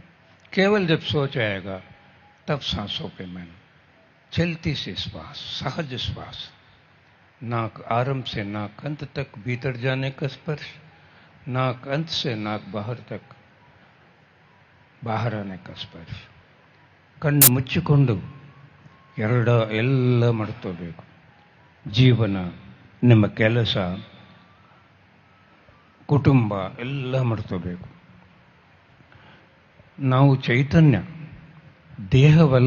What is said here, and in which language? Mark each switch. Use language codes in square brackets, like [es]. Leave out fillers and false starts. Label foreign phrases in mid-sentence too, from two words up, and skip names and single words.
[hi] केवल जब सोच आएगा तब सांसों पे मन, चलती सी श्वास, सहज श्वास, नाक आरंभ से नाक अंत तक भीतर जाने का स्पर्श, नाक अंत से नाक बाहर तक बाहर आने का स्पर्श. [kn] ಕಣ್ಣು ಮುಚ್ಚಿಕೊಂಡು ಎಲ್ಲ ಮಾಡ್ಕೋಬೇಕು. ಜೀವನ, ನಿಮ್ಮ ಕೆಲಸ, ಕುಟುಂಬ ಎಲ್ಲ ಮಾಡ್ಕೋಬೇಕು. ನಾವು ಚೈತನ್ಯ, ದೇಹವಲ್ಲ.